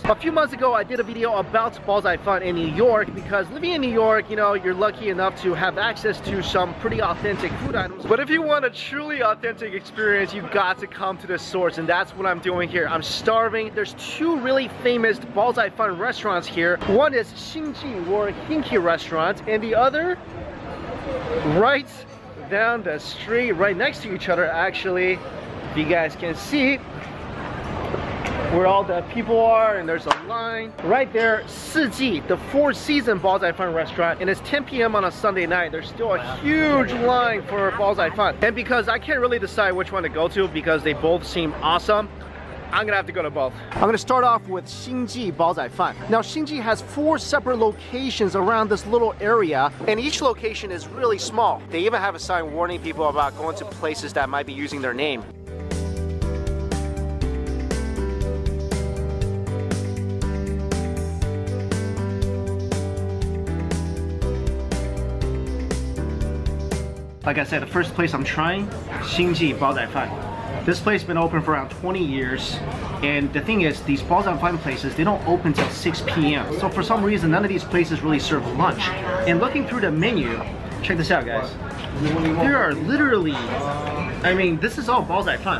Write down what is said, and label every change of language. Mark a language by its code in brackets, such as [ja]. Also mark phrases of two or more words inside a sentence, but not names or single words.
[en] A few months ago, I did a video about bao 仔飯 in New York because living in New York, you know, you're lucky enough to have access to some pretty authentic food items. But if you want a truly authentic experience, you got to come to the source, and that's what I'm doing here. I'm starving. There's two really famous bao 仔飯 restaurants here. One is 兴记or興記 restaurant, and the other right down the street, right next to each other actually. If you guys can see where all the people are, and there's a line right there. 四季, the Four Seasons 煲仔飯 restaurant, and it's 10 p.m. on a Sunday night. There's still a huge line for 煲仔飯, and because I can't really decide which one to go to because they both seem awesome, I'm gonna have to go to both. I'm gonna start off with 興記煲仔飯. Now興記 has 4 separate locations around this little area, and each location is really small. They even have a sign warning people about going to places that might be using their name. Like I said, the first place I'm trying, 興記煲仔飯. This place has been open for around 20 years, and the thing is, these bao 仔飯 places, they don't open till 6 p.m. So for some reason, none of these places really serve lunch. And looking through the menu, check this out, guys. There are literally, I mean, this is all bao 仔飯.